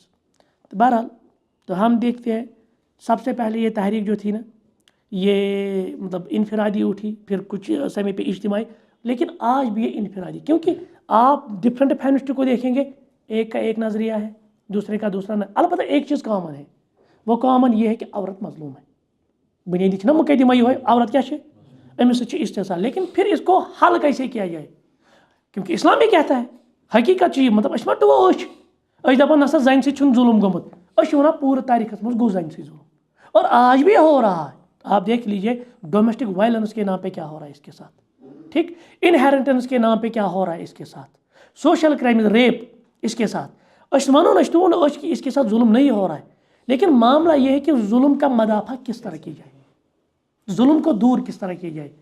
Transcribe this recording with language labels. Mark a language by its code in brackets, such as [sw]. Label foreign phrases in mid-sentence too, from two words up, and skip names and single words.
[ur] تو بہرحال تو ہم دیکھتے ہیں سب سے پہلے یہ تحریک جو تھی نا، یہ مطلب انفرادی اٹھی، پھر کچھ سمے پہ اجتماعی، لیکن آج بھی یہ انفرادی، کیونکہ آپ ڈفرینٹ فیمنسٹ کو دیکھیں گے، ایک کا ایک نظریہ ہے، دوسرے کا دوسرا. البتہ ایک چیز کامن ہے، وہ کامن یہ ہے کہ عورت مظلوم ہے. بنیادی نا مقدمہ یہ ہے عورت کیا ہے، امس سے استحصال. لیکن پھر اس کو حل کیسے کیا جائے؟ کیونکہ اسلام بھی کہتا ہے حقیقت چیز، مطلب [ks] اس مٹ وہ دپان نسا زن سے ظلم [ur] گومت، اس ونان پورے تاریخس مز گو زن سے ظلم، اور آج بھی ہو رہا ہے. آپ دیکھ لیجئے [en] domestic violence [ur] کے نام پہ کیا ہو رہا ہے اس کے ساتھ، ٹھیک، انہیریٹنس کے نام پہ کیا ہو رہا ہے اس کے ساتھ، [en] social crime, [ur] ریپ اس کے ساتھ. اس اس کے ساتھ ظلم نہیں ہو رہا ہے، لیکن معاملہ یہ ہے کہ ظلم کا مدافع کس طرح کی جائے، ظلم کو دور کس طرح کی جائے.